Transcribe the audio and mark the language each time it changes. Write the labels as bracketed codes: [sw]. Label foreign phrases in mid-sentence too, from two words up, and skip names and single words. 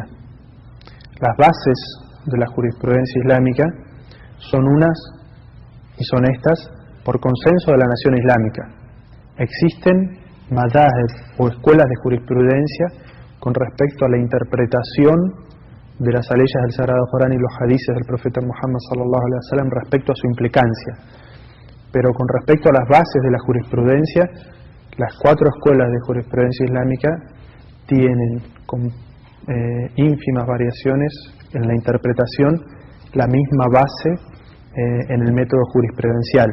[es] Las bases de la jurisprudencia islámica son unas y son estas por consenso de la nación islámica. Existen madahib o escuelas de jurisprudencia con respecto a la interpretación de las aleyas del Sagrado Corán y los hadices del profeta Muhammad [ar] صلى الله عليه وسلم [es] respecto a su implicancia. Pero con respecto a las bases de la jurisprudencia, las 4 escuelas de jurisprudencia islámica tienen con ínfimas variaciones en la interpretación la misma base en el método jurisprudencial.